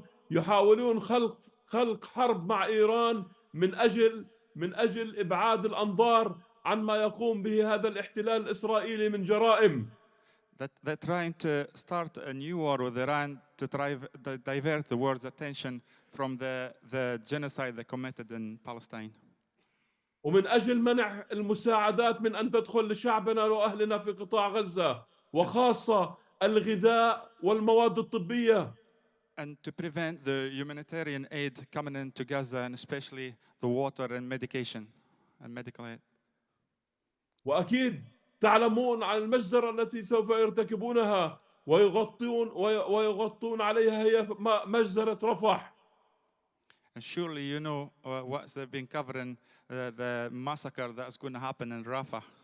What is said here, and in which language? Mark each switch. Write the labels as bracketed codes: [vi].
[ar] يحاولون خلق حرب مع إيران من أجل إبعاد الأنظار عن ما يقوم به هذا الاحتلال الإسرائيلي من جرائم. [en] That they're trying to start a new war with Iran to try to divert the world's attention from the genocide they committed in Palestine. [ar] ومن أجل منع المساعدات من أن تدخل لشعبنا وأهلنا في قطاع غزة، وخاصة الغذاء والمواد الطبية. [en] And to prevent the humanitarian aid coming into Gaza, and especially the water and medication and medical aid. [ar] وأكيد تعلمون عن المجزرة التي سوف يرتكبونها ويغطون عليها، هي مجزرة رفح. [en] And surely you know what's been covering the massacre that's going to happen in Rafah.